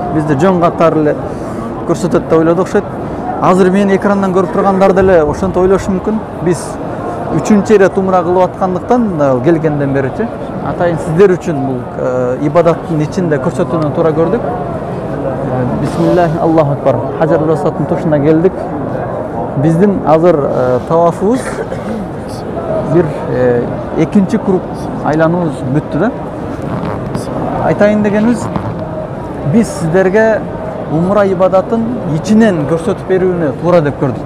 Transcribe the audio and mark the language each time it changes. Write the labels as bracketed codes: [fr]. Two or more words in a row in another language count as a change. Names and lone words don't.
[ky] Бизди жөн катары эле көрсөтөт деп ойлоду окшойт. Азыр мени экрандан көрүп тургандар деле ошентип ойлошу мүмкүн. Биз 3-чү ирет умра кылып аткандыктан келгенден беричи атайын сиздер үчүн бул ибадаттын ичинде көрсөтүүнү туура көрдүк. Бисмиллах, [ar] الله أكبر. [ky] Хаджар Асвадтын тушуна келдик. Биздин азыр тавафыбыз бир экинчи круг айлануубуз бүттү да. Айтайын дегенибиз, биз сиздерге умра ибадатын ичинен көрсөтүп берүүнү туура деп көрдүк.